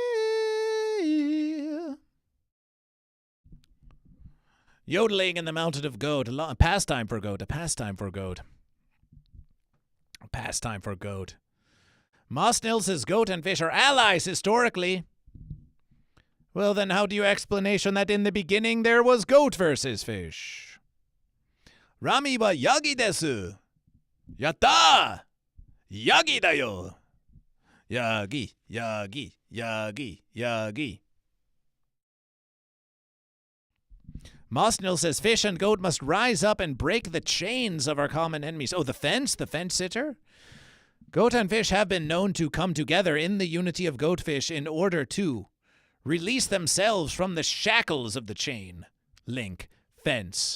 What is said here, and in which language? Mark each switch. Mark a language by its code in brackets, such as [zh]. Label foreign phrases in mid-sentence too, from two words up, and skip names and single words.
[en] Yodeling in the mountain of goat, a pastime for goat, a pastime for goat. Pastime for goat. Moss Nils says goat and fish are allies historically. Well, then how do you explanation that in the beginning there was goat versus fish? [ja] Rami はヤギです。やった! ヤギだよ。ヤギ、ヤギ、ヤギ、ヤギ. [en] Mosnil says fish and goat must rise up and break the chains of our common enemies. Oh, the fence sitter? Goat and fish have been known to come together in the unity of goatfish in order to release themselves from the shackles of the chain, link, fence.